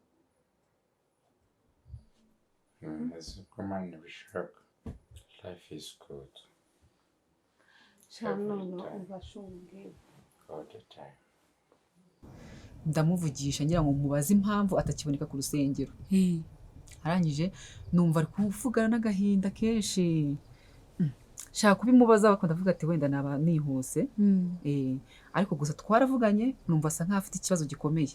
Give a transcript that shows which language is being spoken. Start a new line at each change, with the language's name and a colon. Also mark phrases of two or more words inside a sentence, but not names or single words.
Kinyarwanda: uko Imana ibishaka
English: life is good
Kinyarwanda: cyane no ubashunge
English: all the time
Kinyarwanda: ndamuvugisha ngira ngo mubaze impamvu atakiboneka ku rusengero arangije numva ari kuvugana n'agahinda kenshi shaka kubimubaza bakunda vuga ati wenda naba nihuse ariko gusa twaravuganye numva asa nka afite ikibazo gikomeye